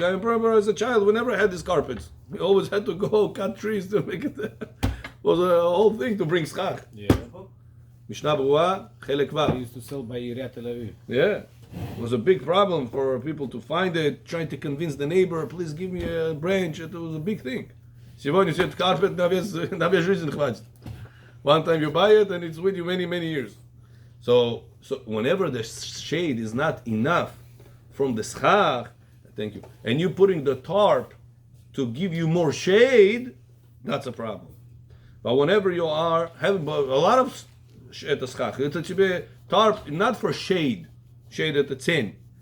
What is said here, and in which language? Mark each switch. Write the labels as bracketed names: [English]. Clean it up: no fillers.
[English] I remember as a child, we never had these carpets. We always had to go cut trees to make it. Was a whole thing to bring schach. Yeah. Mishnah Berurah, Chelek We Vav. used to sell by Irat Tel Aviv. Yeah. It was a big problem for people to find it, trying to convince the neighbor, please give me a branch. It was a big thing. [Russian] Сегодня все carpet на весь жизнь хватит. [English] One time you buy it and it's with you many, many years. So whenever the shade is not enough from the schach, thank you, and you putting the tarp to give you more shade, that's a problem. But whenever you are having a lot of at the schach, it's a tarp not for shade at the tzin.